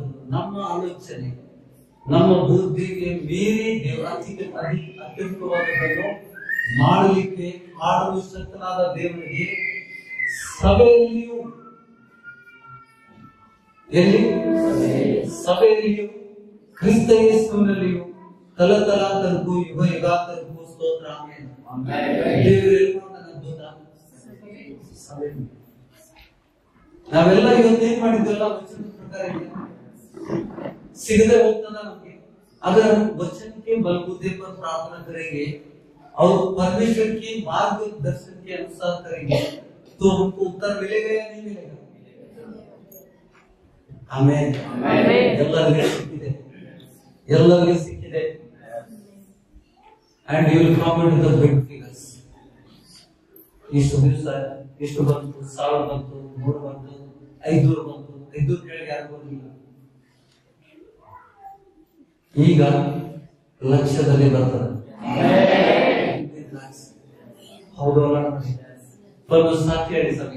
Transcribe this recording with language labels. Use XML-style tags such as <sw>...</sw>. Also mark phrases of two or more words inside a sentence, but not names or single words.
<kn>ನಮ್ಮ ಆಲೋಚನೆ, ನಮ್ಮ ಬುದ್ಧಿಗೆ ಮೀರಿ ದೇವರ ಅತ್ಯಧಿಕವಾದದ್ದನ್ನು ಮಾಡಲಿಕ್ಕೆ ಮಾಡಲು ಶಕ್ತನಾದ ದೇವರಿಗೆ ಸಭೆಯಲ್ಲಿಯೂ ಸಭೆಯಲ್ಲಿಯೂ ಕ್ರಿಸ್ತ ಯೇಸುವಿನಲ್ಲಿಯೂ ತಲತಲಾಂತರಕ್ಕೂ ಯುಗ ಯುಗಾಂತರಕ್ಕೂ ಸ್ತೋತ್ರ. ನಾವೆಲ್ಲ ಇವತ್ತೇನ್ ಮಾಡಿದ್ವಲ್ಲ ವಚನದ ಪ್ರಕಾರ ಸಿಗದೆ ಹೋಗ್ತದ ನಮ್ಗೆ.</kn> <hi>अगर वचन के बलबूते पर प्रार्थना करेंगे और परमेश्वर के मार्गदर्शन के अनुसार करेंगे तो हमको उत्तर मिलेगा या नहीं मिलेगा?</hi> <en>आमेन।</en> <kn>ಎಲ್ಲರಿಗೆ ಸಿಕ್ಕಿದೆ</kn> <en>and you will come into the big figures.</en> <kn>ಇಷ್ಟು ದಿವಸ ಇಷ್ಟು ಬಂತು, 1000 ಬಂತು, 3 ಬಂತು, 500 ಬಂತು, 500 ಕೆಳಗೆ ಯಾರು ಬಂದಿಲ್ಲ. ಈಗ ಲಕ್ಷದಲ್ಲಿ ಬರ್ತದೆ. ಹೌದಲ್ಲ? ಸಾಕ್ಷಿ ಹೇಳಿ ಸಭೆ.</kn>